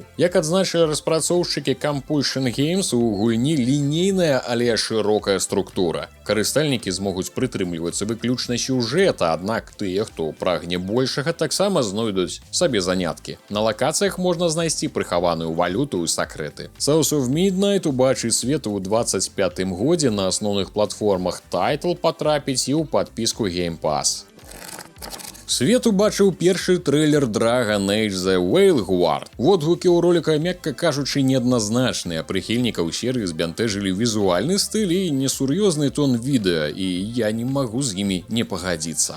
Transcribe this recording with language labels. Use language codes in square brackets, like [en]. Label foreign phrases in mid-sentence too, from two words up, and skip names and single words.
[be] Як адзначылі распрацоўшчыкі Compulsion Games, у гульні лінейная, але шырокая структура. Карыстальнікі змогуць прытрымлівацца выключна сюжэта, аднак тыя, хто прагне большага, таксама знойдуць сабе заняткі. На лакацыях можна знайсці прыхаваную валюту і сакрэты. Souls of Midnight убачыць свет у 25-м годзе на асноўных платформах. Тайтл патрапіць і ў падпіску Game Pass. Свет убачыў першы трэйлер Dragon Age The Whaleguard. Водгукі ў роліка, мякка кажучы, неадназначныя. Прыхільнікаў серыі збянтэжылі візуальны стыль і несур'ёзны тон відэа, і я не магу з імі не пагадзіцца.